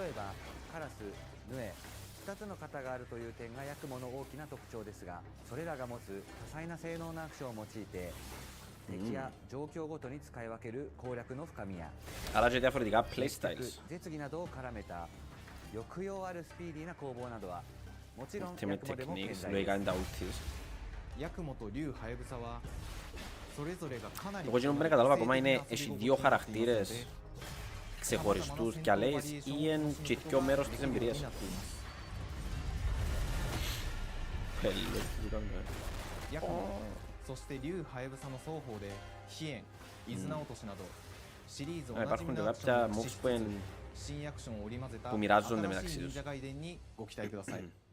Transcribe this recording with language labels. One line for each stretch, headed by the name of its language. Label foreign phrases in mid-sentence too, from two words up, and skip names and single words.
Japanese: 例えばカラス、ヌエ、2つの型があるという点がヤクモの大きな特徴ですが、それらが持つ多彩な性能のアクションを用いて敵や状況ごとに使い分ける攻略の深みや絶技などを絡めた抑揚あるスピーディーな攻防などはもちろんヤクモでも健在です。ヤクモと竜ハヤブサはそれぞれがかなり
Greek: Εγώ δεν πρέπει να καταλάβω ακόμα είναι έχει δύο χαρακτήρες ξεχωριστούς κι άλλες ή είναι και πιο μέρος της εμπειρίας.
Japanese: ヤクモ、そして竜ハヤブサの双方で飛燕、伊豆直俊などシリーズおなじみのアクションを駆使しつつ新アクションを織り交ぜた新しい忍者ガイデンにご期待ください。